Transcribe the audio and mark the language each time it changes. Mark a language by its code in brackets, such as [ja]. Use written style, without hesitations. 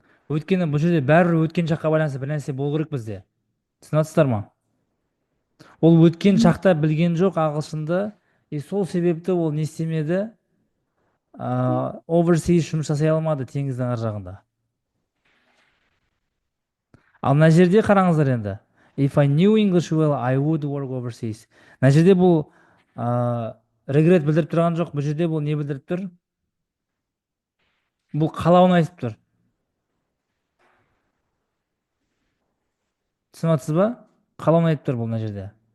[kk] Өйткені бұл жерде бәрібір өткен шаққа байланысты бір нәрсе болу керек бізде. Түсінесіздер ма? Ол өткен шақта білген жоқ ағылшынды, сол себепті ол не істемеді? Overseas жұмыс жасай алмады теңіздің ар жағында. Ал мына жерде қараңыздар енді. [en] If I knew English well, I would work overseas. [kk] Мына жерде бұл регрет білдіріп тұрған жоқ. Бұл жерде бұл не білдіріп тұр? Бұл қалауын айтып тұр. Түсінесіз ба? Қалауын айтып тұр бұл мына жерде.